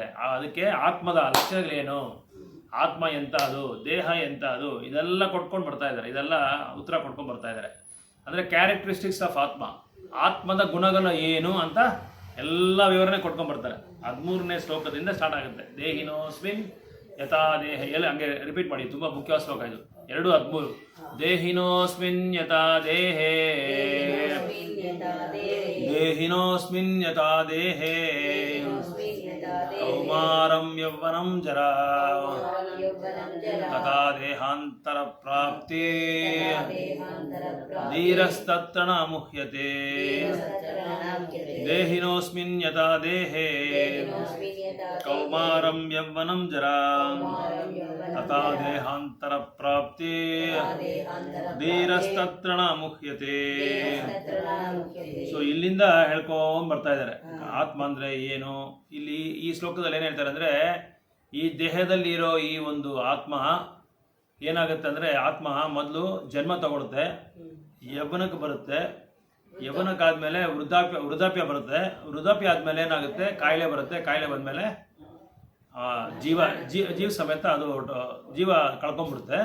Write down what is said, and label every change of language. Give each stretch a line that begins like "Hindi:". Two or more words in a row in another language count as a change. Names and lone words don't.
Kannada: ಅದಕ್ಕೆ ಆತ್ಮದ ಲಕ್ಷಣಗಳೇನು, ಆತ್ಮ ಎಂತ ಅದು, ದೇಹ ಎಂತ ಅದು, ಇದೆಲ್ಲ ಕೊಟ್ಕೊಂಡು ಬರ್ತಾ ಇದ್ದಾರೆ. ಇದೆಲ್ಲ ಉತ್ತರ ಕೊಟ್ಕೊಂಡು ಬರ್ತಾ ಇದ್ದಾರೆ. ಅಂದರೆ
English: characteristics of
Kannada: ಆತ್ಮದ ಗುಣಗಳು ಏನು ಅಂತ ಎಲ್ಲ ವಿವರಣೆ ಕೊಟ್ಕೊಂಡು ಬರ್ತಾರೆ. 13ನೇ ಶ್ಲೋಕದಿಂದ ಸ್ಟಾರ್ಟ್ ಆಗುತ್ತೆ.
Sanskrit: ದೇಹಿನೋಸ್ಮಿನ್ ಯಥಾ ದೇಹ,
Kannada: ಎಲ್ಲ ಹಂಗೆ ರಿಪೀಟ್ ಮಾಡಿ, ತುಂಬ ಮುಖ್ಯವಾದ ಶ್ಲೋಕ ಇದು.
Sanskrit: 2:13 ದೇಹಿನೋಸ್ಮಿನ್ ಯಥಾ ದೇಹೇ, ದೇಹಿನೋಸ್ಮಿನ್ ಯಥಾ ದೇಹೇ ಕೌಮಾರಂ ಯೌವನಂ ಜರಾ ತಥಾ ದೇಹಾಂತರ ಪ್ರಾಪ್ತಿ ಧೀರಸ್ತತ್ರ ನ ಮುಹ್ಯತೆ. ದೇಹಿನೋಸ್ಮಿನ್ ಯಥಾ ದೇಹೇ ಕೌಮಾರಂ ಯೌವನಂ ಜರಾ ತಥಾ ದೇಹಾಂತರ ಪ್ರಾಪ್ತಿ ಧೀರಸ್ತತ್ರ ನ ಮುಹ್ಯತೆ.
Kannada: ಸೊ ಇಲ್ಲಿಂದ ಹೇಳ್ಕೊಂಡ್ ಬರ್ತಾ ಇದ್ದಾರೆ ಆತ್ಮ ಅಂದ್ರೆ ಏನು. ಇಲ್ಲಿ ಈ ಶ್ಲೋಕದಲ್ಲಿ ಏನ್ ಹೇಳ್ತಾರೆ ಅಂದ್ರೆ, ಈ ದೇಹದಲ್ಲಿ ಇರೋ ಈ ಒಂದು ಆತ್ಮ ಏನಾಗುತ್ತೆ ಅಂದ್ರೆ, ಆತ್ಮ ಮೊದಲು ಜನ್ಮ ತಗೊಳುತ್ತೆ, ಯೌವನಕ್ಕೆ ಬರುತ್ತೆ, ಯೌವನಕ್ಕಾದ್ಮೇಲೆ ವೃದ್ಧಾಪ್ಯ ಬರುತ್ತೆ, ವೃದ್ಧಾಪ್ಯ ಆದ್ಮೇಲೆ ಏನಾಗುತ್ತೆ, ಕಾಯಿಲೆ ಬರುತ್ತೆ, ಕಾಯಿಲೆ ಬಂದ್ಮೇಲೆ ಜೀವ ಸಮೇತ ಅದು ಜೀವ ಕಳ್ಕೊಂಡ್ಬಿಡುತ್ತೆ.